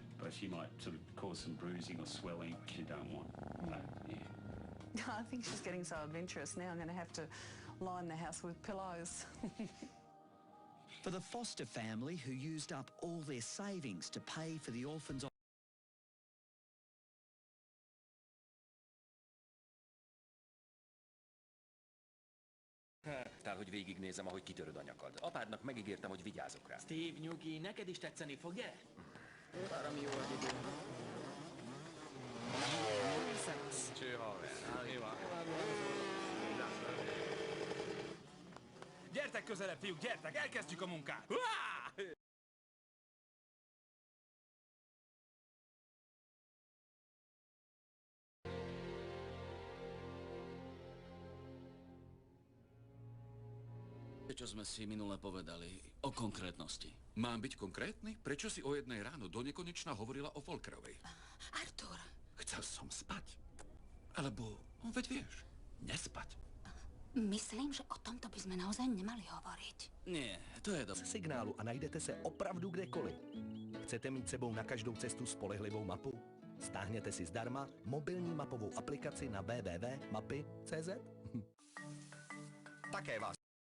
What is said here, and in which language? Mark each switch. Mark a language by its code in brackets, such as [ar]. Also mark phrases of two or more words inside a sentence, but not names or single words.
[en] she might sort of cause some bruising or swelling, which you don't want. So, yeah. I think she's getting so adventurous now. I'm going to have to line the house with pillows. For the Foster family who used up all their savings to pay for the orphans. [hu] Hogy végignézem, ahogy kitöröd a nyakad. Apádnak megígértem, hogy vigyázok rá. Steve, nyugi, neked is tetszeni fog, ugye? Valami jó az idő. Cső, haver. Mi van? Gyertek közelebb, fiúk, gyertek, elkezdjük a munkát! [sk] Čo sme si minule povedali o konkrétnosti? Mám byť konkrétny? Prečo si o 1 ráno do nekonečna hovorila o Volkerovej? Artur. Chcel som spať. Alebo, veď vieš, nespať. Myslím, že o tomto by sme naozaj nemali hovoriť. Nie, to je dobré. [cs] Signálu a najdete se opravdu kdekoliv. Chcete mít sebou na každou cestu spolehlivou mapu? Stáhněte si zdarma mobilní mapovou aplikaci na www.mapy.cz. Také vás